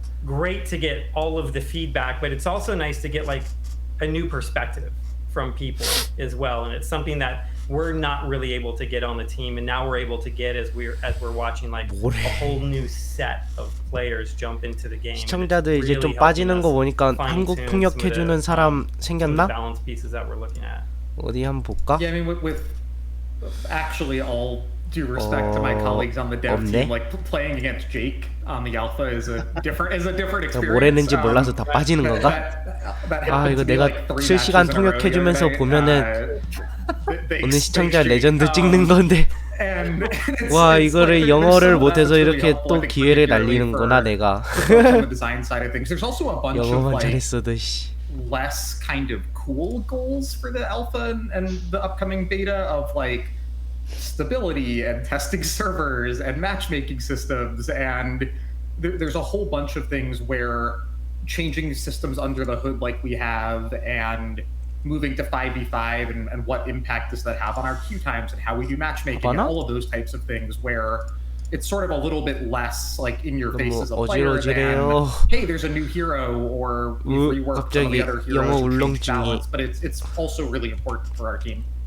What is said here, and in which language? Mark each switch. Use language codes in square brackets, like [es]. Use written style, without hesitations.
[en] great to get all of the feedback, but it's also nice to get like a new perspective from people as well, and it's something that we're not really able to get on the team, and now we're able to get as we're watching like a whole new set of players jump into the game. [ko] 시청자들 이제 좀 빠지는 거 보니까 한국 통역해주는 사람 생겼나? [en] balance pieces that we're looking at. [ko] 어디 한번 볼까? [en] Yeah, I mean, with actually all due respect to my colleagues on the dev team, like playing against Jake on the alpha is a different experience. [ko] 뭘 했는지 몰라서 다 빠지는 건가? 아 이거 내가 실시간 통역해주면서 보면은 오늘 시청자 레전드 찍는 건데 와 이거를 영어를 못해서 이렇게 또 기회를 날리는구나 내가. 영어만 잘했어도 씨. [en] Less kind of cool goals for the alpha and the upcoming beta of like stability and testing servers and matchmaking systems, and there's a whole bunch of things where changing systems under the hood like we have, and moving to 5v5 and what impact does that have on our queue times and how we do matchmaking and all of those types of things, where it's sort of a little bit less like in your face as a player than, hey, there's a new hero, or we've reworked some of the other heroes to change balance, but it's also really important for our team.